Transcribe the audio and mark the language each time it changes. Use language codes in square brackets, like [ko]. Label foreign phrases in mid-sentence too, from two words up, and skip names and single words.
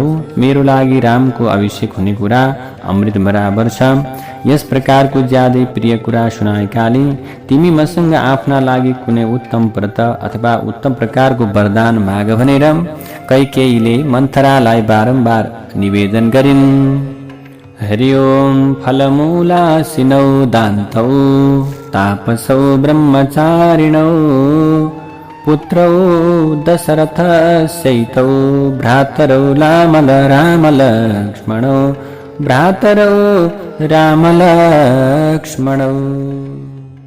[ne] मेरो लागि रामको अभिषेक हुने कुरा अमृत बराबर छ। यस प्रकारको ज्यादै प्रिय कुरा सुनाएकाले तिमी मसँग आफ्ना लागि कुनै उत्तम व्रत अथवा उत्तम प्रकारको वरदान माग भनेर कैकेयीले मन्थरालाई बारम्बार निवेदन गरिन्। [sa] हरि ओम फलमूलासिनौ दान्तौ तापसौ ब्रह्मचारिणौ पुत्रौ दशरथस्यैतौ भ्रातरौ रामलक्ष्मणौ भ्रातरौ रामलक्ष्मणौ।